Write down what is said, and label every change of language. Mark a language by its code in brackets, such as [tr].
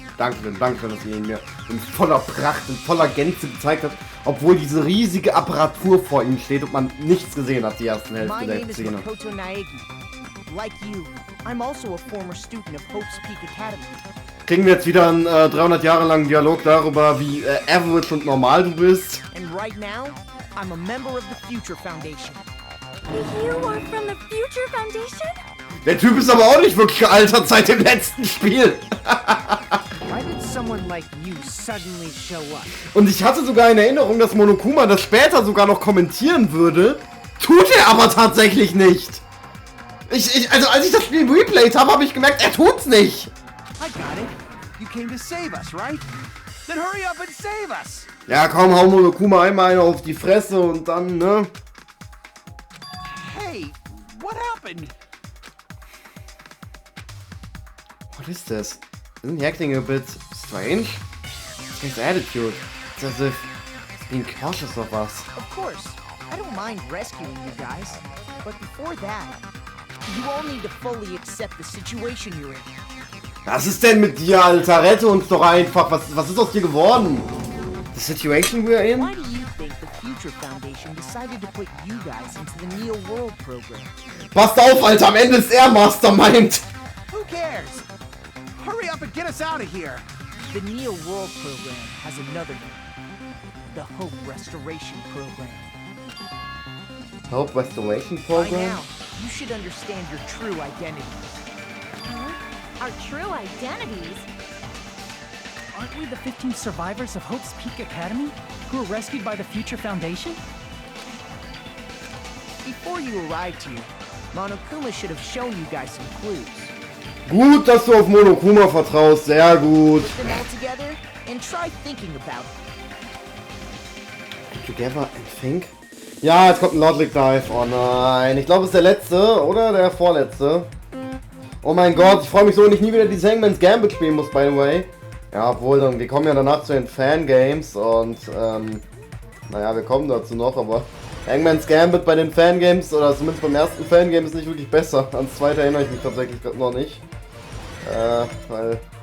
[de] Dankeschön, Dankeschön, dass ihr ihn mir in voller Pracht, in voller Gänze gezeigt habt, obwohl diese riesige Apparatur vor ihm steht und man nichts gesehen hat, die ersten Hälfte [en] My [de] der [en] name is [de] Szene. [en] Makoto Naegi. Like you, I'm also a former student of Hope's Peak Academy. [de] Kriegen wir jetzt wieder einen 300 Jahre langen Dialog darüber, wie average und normal du bist. [en] And right now, I'm a member of the Future Foundation. You are from the Future Foundation? [de] Der Typ ist aber auch nicht wirklich gealtert seit dem letzten Spiel. [en] Why did someone like you suddenly show up? [de] Und ich hatte sogar in Erinnerung, dass Monokuma das später sogar noch kommentieren würde. Tut er aber tatsächlich nicht. Also als ich das Spiel replayed habe, habe ich gemerkt, er tut's nicht. [en] I got it. You came to save us, right? Then hurry up and save us! [de] Ja, komm, hau Monokuma einmal eine auf die Fresse und dann, ne? [en] Hey, what happened? What is this? Isn't he acting a bit strange? His attitude. It's as if he's being cautious of us. Of course, I don't mind rescuing you guys. But before that, you all need to fully accept the situation you're in. [de] Was ist denn mit dir, Alter? Rette uns doch einfach. Was ist aus dir geworden? [en] The situation we're in? Why do you think the Future Foundation decided to put you guys into the Neo World program? [de] Passt auf, Alter. Am Ende ist er Mastermind. [en] Who cares? Hurry up and get us out of here! The Neo World program has another name. The Hope Restoration Program. Hope Restoration By Program? now, you should understand your true identity. Our true identities? Aren't we the 15 survivors of Hope's Peak Academy who were rescued by the Future Foundation? Before you arrived here, Monokuma should have shown you guys some clues. [de] Gut, dass du auf Monokuma vertraust. Sehr gut. [en] Put them all together and try thinking about it. Together and think? [de] Ja, jetzt kommt ein Logic Dive. Oh nein. Ich glaube, es ist der letzte oder der vorletzte. Oh mein Gott, ich freue mich so, wenn ich nie wieder die Hangman's Gambit spielen muss, [en] by the way. [de] Ja, obwohl, dann, wir kommen ja danach zu den Fangames und, naja, wir kommen dazu noch, aber Hangman's Gambit bei den Fangames, oder zumindest beim ersten Fangame, ist nicht wirklich besser. Ans zweite erinnere ich mich tatsächlich noch nicht. Weil